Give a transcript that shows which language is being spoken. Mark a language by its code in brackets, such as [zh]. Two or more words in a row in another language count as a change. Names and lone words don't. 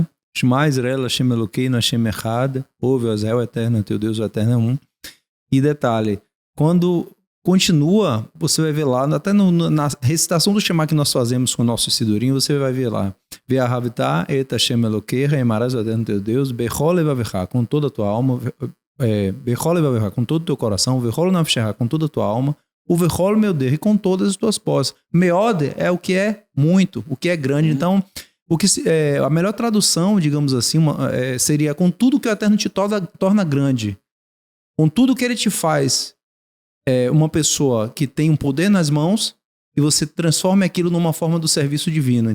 [he] שמע ישראל, השם אלוקינו, השם אחד, [pt] ouve, ó Israel, eterno, teu Deus, o eterno é um. E detalhe, quando continua, você vai ver lá, até na recitação do Shema que nós fazemos com o nosso Sidurim, você vai ver lá, [he] ואהבת את השם אלוקינו, [pt] emarás o eterno teu Deus, [he] בכל לבבך, [pt] com toda a tua alma, [he] בכל לבבך, [pt] com todo o teu coração, [he] ובכל נפשך, [pt] com toda a tua alma, o vechol meu Deus, e com todas as tuas posses. Meode é o que é muito, o que é grande. Então, A melhor tradução, digamos assim, seria com tudo que o Eterno te torna grande. Com tudo que ele te faz uma pessoa que tem um poder nas mãos e você transforma aquilo numa forma do serviço divino.